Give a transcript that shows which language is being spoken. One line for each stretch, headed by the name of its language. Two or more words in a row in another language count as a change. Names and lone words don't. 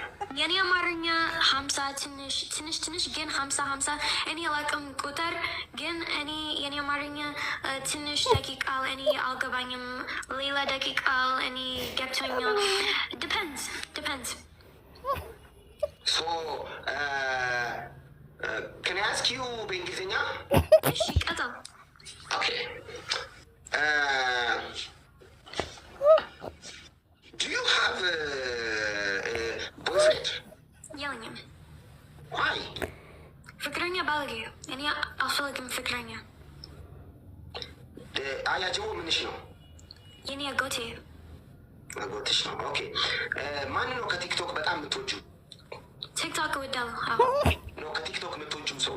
Amharic: የኔ አማርኛ 50 ትንሽ ግን 50 እኔ አላውቅም ቁጥር ግን የኔ አማርኛ ትንሽ ደቂቃ እኔ አልገባኝም። ሌላ ደቂቃ እኔ ገብቶኛል። ዲፐንድስ
English: ሶ can I ask you በእንግሊዝኛ?
Amharic: እሺ ቀጥል።
English: ኦኬ do you have a boyfriend?
Amharic: የለኝም።
English: why?
Amharic: ፍቅረኛ ባለጌ እኔ አልፈልግም ፍቅረኛ። አያጅቦ ምንሽ ነው? የኔ አጎቴ አጎትሽ ነው። ኦኬ ማን ነው ከቲክቶክ በጣም የምትወጂው? ቲክቶክ እወዳለሁ። ነው ከቲክቶክ የምትወጂው ሰው?